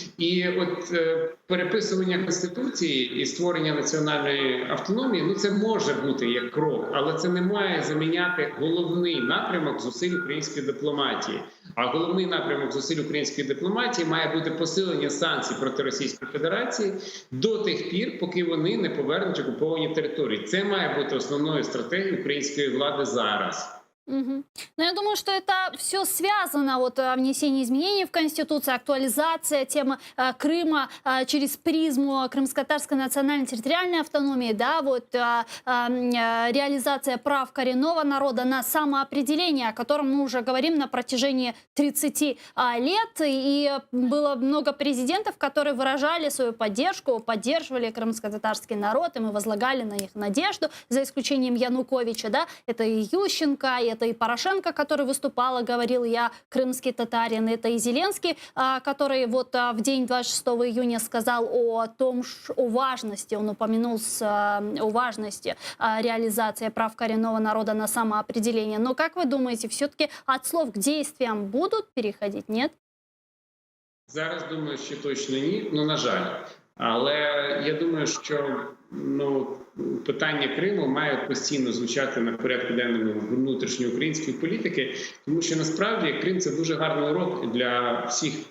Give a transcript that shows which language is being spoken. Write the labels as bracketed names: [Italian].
[Ukrainian] І от переписування Конституції і створення національної автономії, ну це може бути як крок, але це не має заміняти головний напрямок зусиль української дипломатії. А головний напрямок зусиль української дипломатії має бути посилення санкцій проти Російської Федерації до тих пір, поки вони не повернуть окуповані території. Це має бути основною стратегією української влади зараз. Угу. [Russian] Но я думаю, что это все связано, вот внесение изменений в Конституцию, актуализация темы Крыма через призму крымско-татарской национально-территориальной автономии, да, вот реализация прав коренного народа на самоопределение, о котором мы уже говорим на протяжении 30 лет, и было много президентов, которые выражали свою поддержку, поддерживали крымско-татарский народ, и мы возлагали на них надежду, за исключением Януковича, да, это и Ющенко, это и Порошенко, который выступал и говорил: я крымский татарин, это и Зеленский, который вот в день 26 июня сказал о том, о важности, он упомянул о важности реализации прав коренного народа на самоопределение. Но как вы думаете, все-таки от слов к действиям будут переходить, нет? [Ukrainian] Зараз думаю, що точно ні, ну на жаль. Але я думаю, що питання Криму має постійно звучати на порядку денному внутрішньої української політики, тому що насправді Крим – це дуже гарний урок для всіх